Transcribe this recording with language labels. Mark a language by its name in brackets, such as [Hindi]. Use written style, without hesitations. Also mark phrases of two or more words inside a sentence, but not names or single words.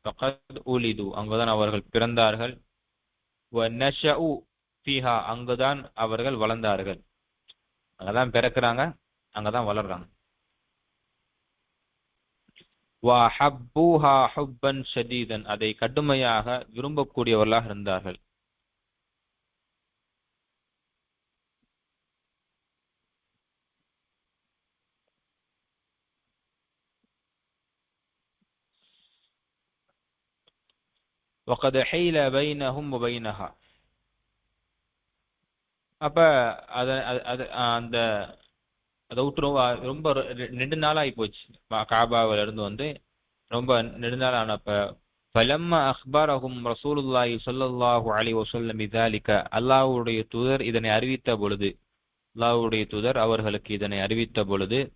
[Arabic] فقد ولدوا [Tamil] அங்குதான் அவர்கள் பிறந்தார்கள். [Arabic] ونشؤوا فيها [Tamil] அங்குதான் அவர்கள் வளர்ந்தார்கள். அங்கதான் பிறக்கிறாங்க, அங்கதான் வளர்றாங்க. [Arabic] وأحبوها حبا شديدا [Tamil] அதை கடுமையாக விரும்பக்கூடியவர்களாக இருந்தார்கள். [Arabic] وقد حيل بينهم وبينها [Tamil] அப்ப அத அத- அது அந்த அதை விட்டு ரொம்ப நெடு நாளாகி போச்சு. காபாவில இருந்து வந்து ரொம்ப நெடுநாள் ஆனப்ப [Arabic] فلما أخبرهم رسول الله صلى الله عليه وسلم بذلك [Tamil] அல்லாஹ்வுடைய தூதர் இதனை அறிவித்த பொழுது, அல்லாஹ்வுடைய தூதர் அவர்களுக்கு இதனை அறிவித்த பொழுது